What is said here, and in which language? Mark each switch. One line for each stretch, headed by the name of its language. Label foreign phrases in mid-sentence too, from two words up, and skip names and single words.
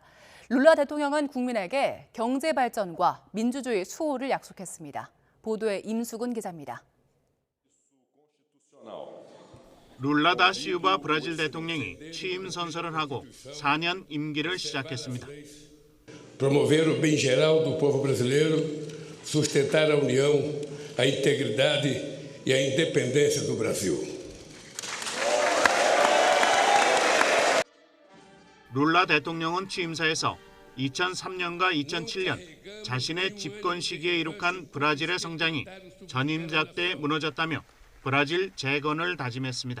Korean: 룰라 대통령은 국민에게 경제 발전과 민주주의 수호를 약속했습니다. 보도에 임수근 기자입니다. 룰라 다 시우바 브라질 대통령이 취임 선서를 하고 4년 임기를 시작했습니다.
Portuguese: Promover o bem geral do povo brasileiro, sustentar a união, a integridade e a independência do Brasil.
Korean: 룰라 대통령은 취임사에서 2003년과 2007년 자신의 집권 시기에 이룩한 브라질의 성장이 전임자 때 무너졌다며 브라질 재건을 다짐했습니다.